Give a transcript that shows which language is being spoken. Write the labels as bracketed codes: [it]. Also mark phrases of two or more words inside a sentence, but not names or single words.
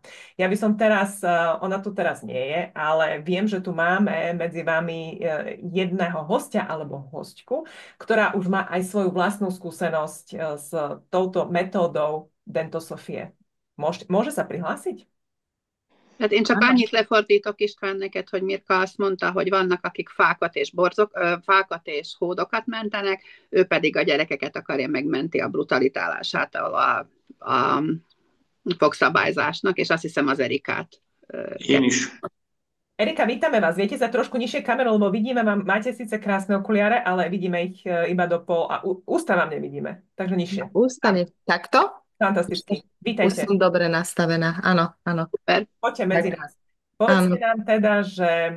[sk] Ja by som teraz, ona tu teraz nie je, ale viem, že tu máme medzi vami jedného hostia alebo hostku, ktorá už má aj svoju vlastnú skúsenosť s touto metódou Dentosofie. Môže sa prihlásiť? [hu] Hát én csak annyit lefordítok István neked, hogy Mirka azt mondta, hogy vannak, akik fákat és hódokat mentenek, ő pedig a gyerekeket akarja megmenti a brutalitálásától a fogszabályzásnak, és azt hiszem az Erikát. Én is. [sk] Erika, vítame vás. Viete za trošku nižšie kameru, lebo vidíme, máte síce krásne okuliare, ale vidíme ich iba do pol a ústa vám nevidíme. Takže nižšie. Ústa takto? Fantasticky. Vítajte. Už som dobre nastavená. Áno, áno. Super. Poďte medzi nás. Povedzte nám teda, že...